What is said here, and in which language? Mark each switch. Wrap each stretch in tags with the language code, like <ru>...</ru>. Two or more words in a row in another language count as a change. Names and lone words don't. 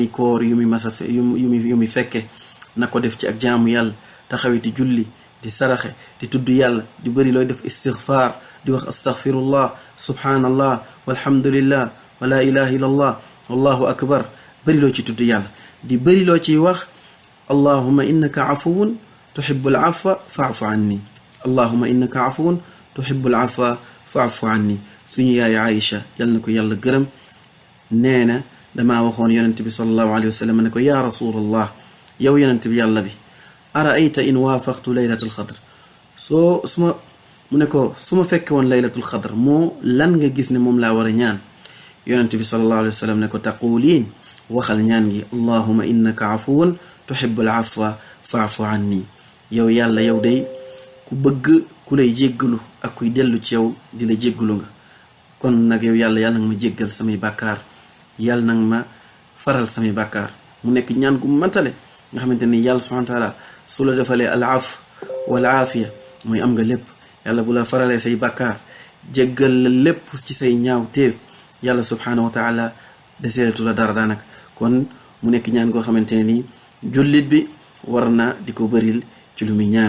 <wo>yi koor yu muy fekke na ko def ci ak jaamu yàlla taxawi di julli di saraxe di tudd yàlla di bëri looy def istighfar di wax</wo> <ar>أستغفر الله سبحان الله والحمد لله ولا إله إلا الله والله أكبر</ar> <wo>bëri loo ci tudd yàlla di bëri loo ciy wax</wo> <ar>اللهم إنك عفو تحب العفو فاعف عني اللهم إنك عفو تحب العفو فاعف عني</ar> <wo>suñu yaay Aïcha yal na ko yàlla gërëm nee na damaa waxoon yonent bi</wo> <ar>صلى الله عليه وسلم</ar> <wo>ne ko</wo> <ar>يا رسول الله</ar> <wo>yow yonent bi yàlla bi</wo> <ar>أرأيت إن وافقت ليلة القدر</ar> <wo>mu ne ko su ma fekke woon</wo> <ar>ليلة القدر</ar> <wo>moo lan nga gis ne moom laa war a ñaan yonent bi</wo> <ar>صلى الله عليه وسلم</ar> <wo>ne ko taquliin waxal ñaan gi</wo> <ar>اللهم إنك عفو تحب العفو فاعف عني</ar> <wo>yow yàlla yow day ku bëgg ku lay jéggalu ak kuy dellu ci yow di la jéggalu nga kon nag yow yàlla nag ma jéggal samay bàkkaar yàlla nag ma faral samay bàkkaar mu nekk ñaan gu matale nga xamante ni yàlla</wo> <ar>سبحانه وتعالى</ar> <wo>su la defalee</wo> <ar>العفو والعافية</ar> <wo>mooy am nga lépp yàlla bu la faralee say bàkkaar jéggal la lépp ci say ñaaw téef yàlla</wo> <ar>سبحانه وتعالى</ar> <wo>deseetu la dara daanaka kon mu nekk ñaan goo xamante ne nii jullit bi war na di ko bëril ci lu muy ñaan.</wo>